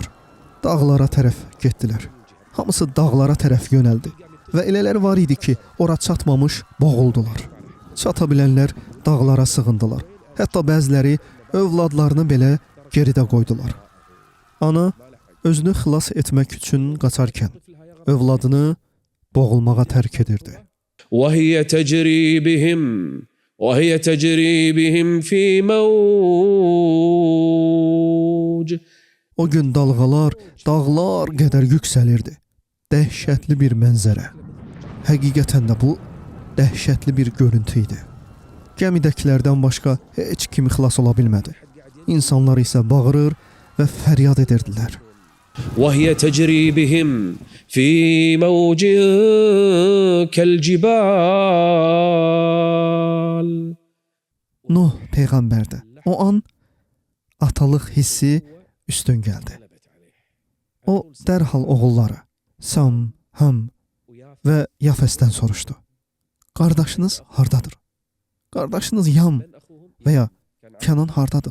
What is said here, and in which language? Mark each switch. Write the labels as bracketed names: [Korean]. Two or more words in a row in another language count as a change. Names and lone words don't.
[Azerbaijani] Dağlara tərəf getdilər. Hamısı dağlara tərəf yönəldi və elələr var idi ki, ora çatmamış boğuldular. Çata bilənlər dağlara sığındılar. Hətta bəziləri övladlarını belə geridə qoydular. Ana özünü xilas etmək üçün qaçarkən övladını boğulmağa tərk edirdi. [Arabic] وهي تجري بهم في موج [Azerbaijani] O gün dalğalar dağlar qədər yüksəlirdi. Dəhşətli bir mənzərə. Həqiqətən də bu dəhşətli bir görüntü idi. Gəmidəkilərdən başqa heç kim xilas ola bilmədi. İnsanlar isə bağırır və fəryad edirdilər. [Arabic] وهي تجري بهم في موج كالجبال. [Azerbaijani] Nuh peyğəmbər də o an atalıq hissi üstün gəldi. O dərhal oğulları Sam, Ham və Yafəsdən soruşdu. Qardaşınız hardadır? Qardaşınız Yam və ya Kənan hardadır?